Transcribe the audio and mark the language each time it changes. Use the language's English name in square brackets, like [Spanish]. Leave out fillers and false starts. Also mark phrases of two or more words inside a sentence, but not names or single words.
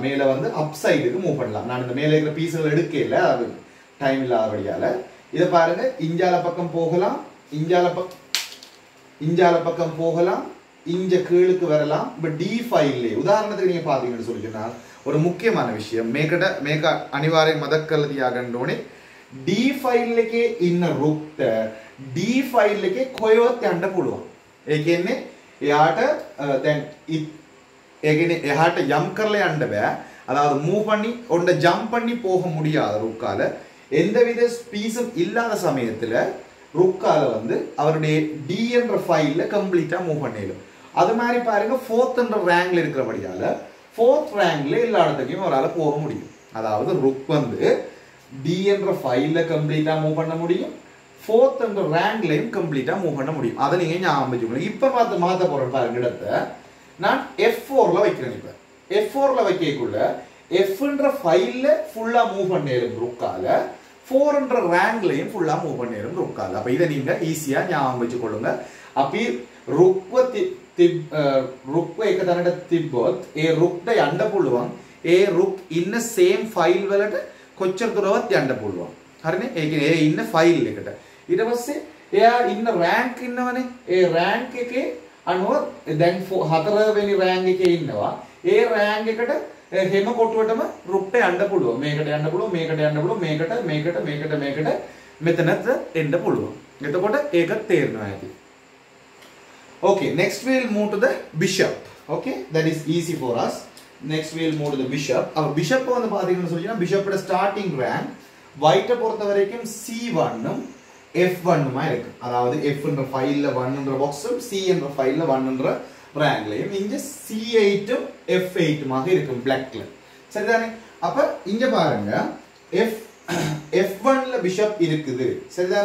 [Tamil] மேல வந்து [English] up sideக்கு [Tamil] மூவ் பண்ணலாம். நான் இந்த மேல இருக்கிற பீஸ்கள் எடுக்கல, அது டைம் இல்லாதபடியால. இத பாருங்க, இஞ்சால பக்கம் போகலாம், இஞ்சால பக்கம் போகலாம், இங்க கீழுக்கு வரலாம். இப்ப D5ல உதாரணத்துக்கு நீங்க பாத்தீங்கன்னு சொல்லிச்சுன்னா ஒரு முக்கியமான விஷயம் [Sinhala] මේක අනිවාර්යෙන් මතක් කරලා තියාගන්න ඕනේ. D5 ඉන්න රුක්ට D5 කොහෙවත් යන්න පුළුවන්. ඒ කියන්නේ එයාට දැන් ඒ කියන්නේ එහාට ජම්ප් කරලා යන්න බෑ. [Tamil] அதாவது மூவ் பண்ணி ஒண்ட ஜம்ப் பண்ணி போக முடியாத ருக்கால எந்தவித ஸ்பீஸும் இல்லாத சமயத்துல ருக்கால வந்து அவருடைய D என்ற ஃபைல்ல [English] completeஆ move [Tamil] பண்ணிடும். அது மாதிரி பாருங்க 4th என்ற ரேங்க்ல இருக்கிறபடியால 4th ரேங்க்ல எல்லா இடத்துக்கும் ஒரால போக முடியும். அதாவது ருக் வந்து D என்ற ஃபைல்ல [English] completeஆ move [Tamil] பண்ண முடியும், 4th என்ற ரேங்க்லயும் [English] completeஆ move [Tamil] பண்ண முடியும். அதை நீங்க ஞாபகம் வச்சுக்கணும். இப்ப மாத்த போறேன் பாருங்க, இடத்தை நான் F4ல வைக்கிறேன். இப்ப F4ல வைக்கக்குள்ள F என்ற ஃபைல்ல [English] fullஆ move [Tamil] பண்ணிரும் ருக்கால, 4 என்ற ரேங்க்லயும் [English] fullஆ move [Tamil] பண்ணிரும் ருக்கால. அப்ப இதை நீங்க ஈஸியா ஞாபகம் வச்சுக்கொள்ளுங்க. [Sinhala] அப்படி රුක්ව එක තැනට තිබ්බොත් ඒ රුක්ට යන්න පුළුවන්. ඒ රුක් ඉන්න [English] same file [Sinhala] වලට කොච්චර දුරවත් යන්න පුළුවන්. හරිනේ? ඒ කියන්නේ ඒ ඉන්න ෆයිල් එකට. ඊට පස්සේ එයා ඉන්න රෑන්ක් ඉන්නවනේ. ඒ රෑන්ක් එකේ අනුව දැන් 4 වෙනි රෑන්ක් එකේ ඉන්නවා. ඒ රෑන්ක් එකට හැම කොටුවටම රුක්ට යන්න පුළුවන්. මේකට යන්න පුළුවන්, මේකට යන්න පුළුවන්, මේකට මෙතනත් එන්න පුළුවන්. එතකොට ඒක තේරෙනවා ඇති. [English] Okay, next we'll move to the bishop. Okay, that is easy for us. Next we'll move to the bishop. Our bishop [Tamil] வந்து பாத்தீங்கன்னா சொல்லினா bishop ஓட [English] starting rank white [Tamil] பொறுத்த வரைக்கும் C1 உம் F1 உமா இருக்கு. அதாவது F என்ற ஃபைல்ல 1 என்ற பாக்ஸும் C என்ற ஃபைல்ல 1 என்ற ரேங்க்லயும் இங்க C8 உம் F8 உமாக இருக்கும் blackல. சரிதானே? அப்ப இங்க பாருங்க F1ல bishop இருக்குது. சரிதானே?